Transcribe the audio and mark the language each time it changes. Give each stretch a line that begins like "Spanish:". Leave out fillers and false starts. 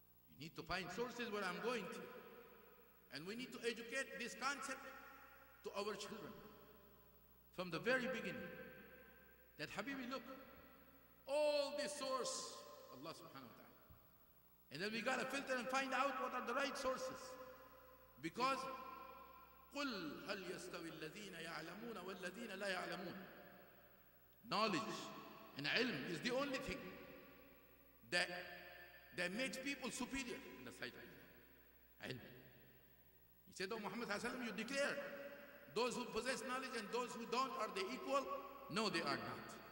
English: You need to find sources where I'm going to. And we need to educate this concept to our children from the very beginning. That Habibi, look, all this source, Allah subhanahu wa ta'ala. And then we got to filter and find out what are the right sources.
Arabic: Because قُلْ هَلْ يَسْتَوِي الَّذِينَ يَعْلَمُونَ وَالَّذِينَ لَا يَعْلَمُونَ.
English: Knowledge and ilm is the only thing that makes people superior in the sight of Allah. Ilm. He said, oh Muhammad ﷺ, you declare those who possess knowledge and those who don't, are they equal? No, they are not.